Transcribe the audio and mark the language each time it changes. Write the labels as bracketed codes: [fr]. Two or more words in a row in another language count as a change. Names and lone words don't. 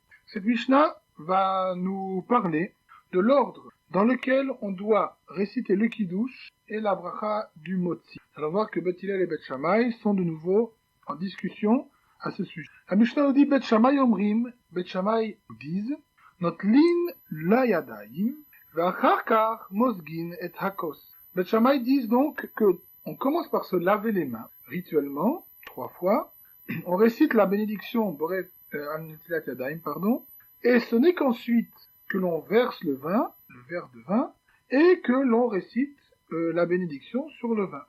[fr] Cette Mishnah va nous parler de l'ordre dans lequel on doit réciter le kiddush et la bracha du motzi. Alors voir que Beth Hillel et Beth Shammai sont de nouveau en discussion à ce sujet. La Mishnah nous dit [he] בית שמאי אומרים, [fr] Beth Shammai nous disent [he] נוטלין לידיים ואחר כך מוזגין את הכוס. [fr] Beth Shammai disent donc que on commence par se laver les mains, rituellement, 3 fois. On récite la bénédiction, et ce n'est qu'ensuite que l'on verse le vin, le verre de vin, et que l'on récite la bénédiction sur le vin.